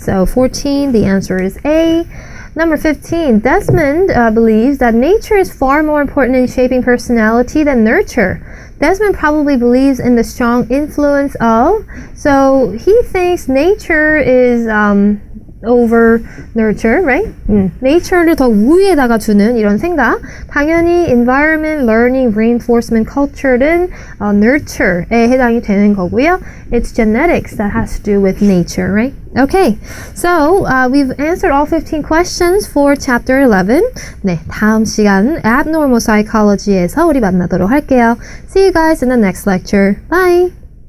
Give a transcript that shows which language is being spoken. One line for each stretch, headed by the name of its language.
English: So 14, the answer is A. Number 15, Desmond believes that nature is far more important in shaping personality than nurture. Desmond probably believes in the strong influence of, so he thinks nature is over nurture, right?
Korean: nature를 더 우위에다가 두는 이런 생각. 당연히 environment, learning, reinforcement, culture는 nurture에 해당이 되는 거고요.
English: It's genetics that has to do with nature, right? Okay, so we've answered all 15 questions for chapter 11.
Korean: 네, 다음 시간 abnormal psychology에서 우리 만나도록 할게요.
English: See you guys in the next lecture. Bye!